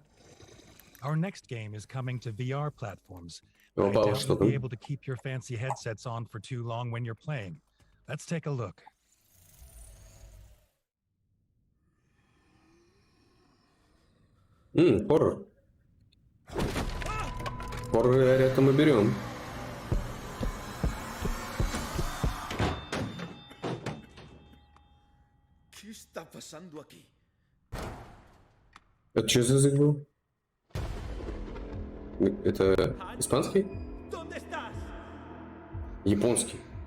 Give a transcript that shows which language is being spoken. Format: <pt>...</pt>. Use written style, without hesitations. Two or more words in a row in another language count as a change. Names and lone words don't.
<en>Our next game is coming to VR platforms. Oh, I doubt you'll be able to keep your fancy headsets on for too long when you're playing. Let's take a look.</en> <ru>Хоррор. Хоррор, это мы берем.</ru> <es>¿Qué está pasando aquí?</es> <ru>Это что за язык был? Это испанский? Японский.</ru>